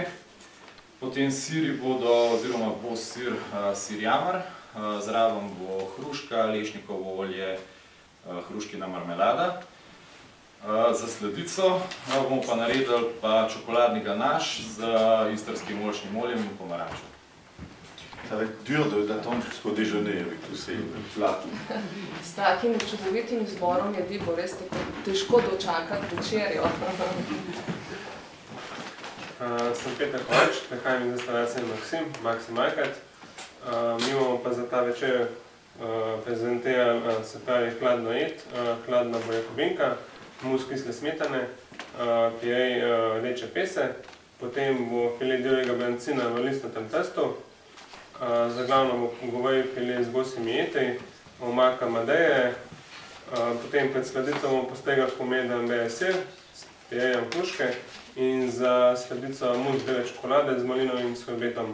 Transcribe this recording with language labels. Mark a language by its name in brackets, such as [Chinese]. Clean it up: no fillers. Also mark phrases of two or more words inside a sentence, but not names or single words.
[Slovenian] Potem siri bodo, oziroma bo sir jamar, zraven bo hruška, lešnikovo olje, hruškina marmelada. Za sladico bomo pa naredili čokoladni ganaš z istrskim oljčnim oljem in pomarančo. [French] Ça va être dur d'attendre jusqu'au déjeuner avec tous ces plats. [Slovenian] S takim čudovitim izborom jedi bo res težko dočakati večerjo. Sem Peter Kovač, prihajam iz restauracije Maxim Majkat. Mi imamo pa za ta večer prezentirali, se pravi, hladno jed, hladna bojakobinka, mus kisle smetane, pirej rdeče pese, potem bo file divjega brancina v listnatem testu, za glavno bo goveji file z gosjimi jetri, omaka madeje, potem pred sladico bomo postregali pomeden bele sir s pirejem hruške in za sladico mus bele čokolade z malinovim sorbetom.